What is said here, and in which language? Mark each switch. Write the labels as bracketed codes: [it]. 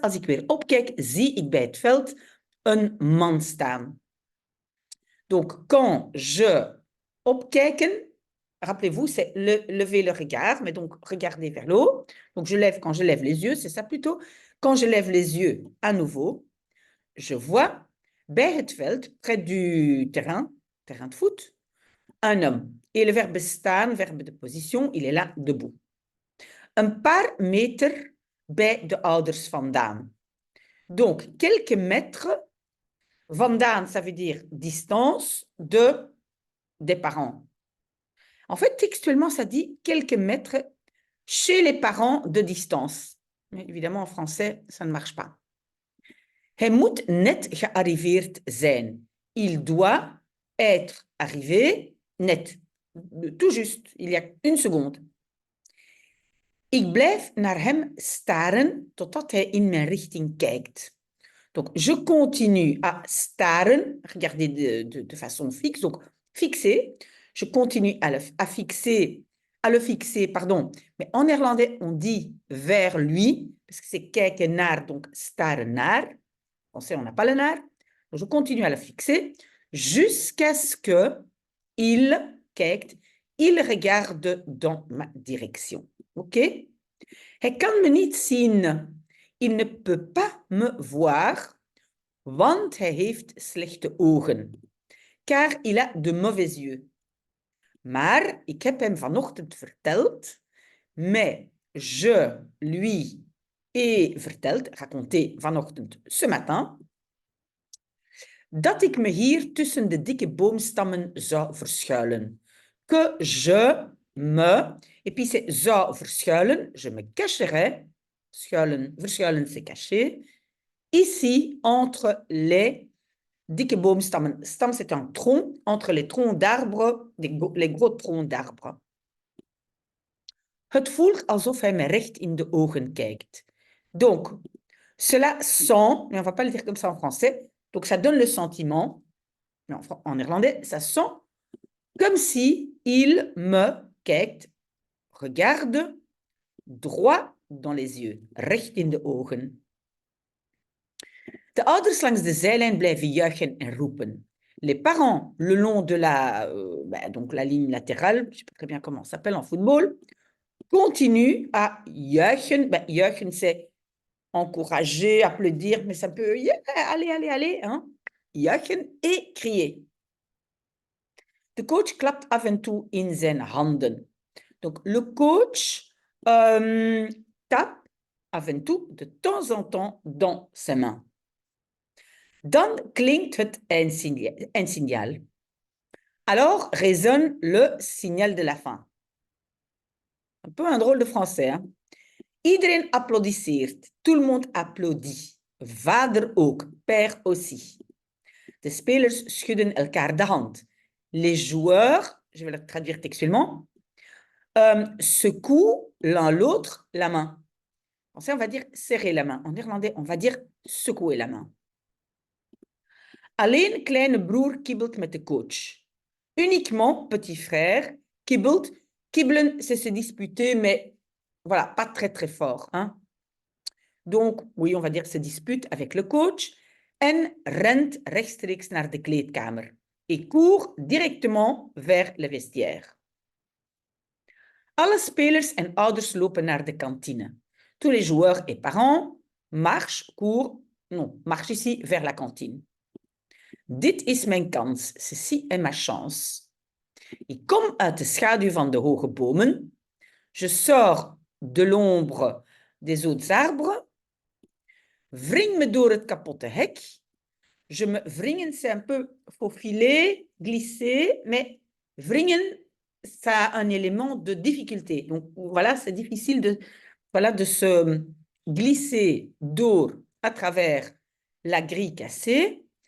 [nl] Als ik weer opkijk, zie ik bij het veld een man staan. [fr] Donc, quand je opkijken, rappelez-vous, c'est lever le regard, mais donc regarder vers le haut. Donc, quand je lève les yeux, c'est ça plutôt. Quand je lève les yeux à nouveau, je vois [nl] bij het veld, [fr] près du terrain de foot, un homme. Et le verbe staan, verbe de position, il est là debout. [nl] Een paar meter bij de ouders vandaan. [fr] Donc, quelques mètres vandaan, ça veut dire distance des parents. En fait, textuellement, ça dit quelques mètres chez les parents de distance. Mais évidemment, en français, ça ne marche pas. [nl] Hij moet net gearriveerd zijn. [fr] Il doit être arrivé net. Tout juste, il y a une seconde. [nl] Ik blijf naar hem staren totdat hij in mijn richting kijkt. [fr] Donc, je continue à staren, regarder de façon fixe, donc fixer. Je continue à le fixer, pardon. Mais en néerlandais, on dit vers lui, parce que c'est kijken naar, donc staren naar. En français, on n'a pas le naar. Donc, je continue à le fixer jusqu'à ce que il kijkt il regarde dans ma direction. [nl] OK? Hij kan me niet zien. [fr] Il ne peut pas me voir, [nl] want hij heeft slechte ogen. [fr] Car il a de mauvais yeux. [nl] Maar ik heb hem vanochtend verteld, [fr] mais je lui ai [nl] verteld, raconté vanochtend, [fr] ce matin, [nl] dat ik me hier tussen de dikke boomstammen zou verschuilen. [fr] Que je me, et puis c'est [nl] zou verschuilen, [fr] je me cacherai, verschuilen c'est cacher, ici entre les [nl] dikke boomstammen. [fr] Stam c'est un tronc, entre les troncs d'arbres, les gros troncs d'arbres. [nl] Het voelt alsof hij me recht in de ogen kijkt. [fr] Donc, cela sent, mais on ne va pas le dire comme ça en français, donc ça donne le sentiment, mais en néerlandais, ça sent comme si il me kijkt, regarde, droit dans les yeux, [nl] recht in de ogen. De ouders langs de zijlijn blijven juichen en roepen. [fr] Les parents, le long de donc la ligne latérale, je ne sais pas très bien comment ça s'appelle en football, continuent à juichen. Juichen, c'est encourager, applaudir, mais ça peut, yeah, allez, allez, allez, hein? Juichen et crier. [nl] De coach klapt af en toe in zijn handen. [fr] Donc, le coach tape [nl] af en toe, [fr] de temps en temps, dans ses mains. Dan klinkt het eindsignaal. Alors résonne le signal de la fin. Un peu un drôle de français, hein? [nl] Iedereen applaudisseert. [fr] Tout le monde applaudit. [nl] Vader ook, [fr] père aussi. [nl] De spelers schudden elkaar de hand. [fr] Les joueurs, je vais le traduire textuellement, secouent l'un l'autre la main. En français, on va dire serrer la main. En néerlandais, on va dire secouer la main. [nl] Alleen kleine broer kibbelt met de coach. [fr] Uniquement petit frère kibbelt. Kibbelen, c'est se disputer, mais voilà, pas très très fort. Hein? Donc, oui, on va dire se dispute avec le coach. [nl] En rent rechtstreeks naar de kleedkamer. [fr] Et court directement vers le vestiaire. [nl] Alle spelers en ouders lopen naar de kantine. [fr] Tous les joueurs et parents marchent ici vers la cantine. [nl] Dit is mijn kans, [fr] ceci est ma chance. [nl] Ik kom uit de schaduw van de hoge bomen. [fr] Je sors de l'ombre des autres arbres. [nl] Wring me door het kapotte hek. [fr] Wringen, c'est un peu faufiler, glisser, mais wringen, ça a un élément de difficulté. Donc voilà, c'est difficile de se glisser door à travers la grille cassée.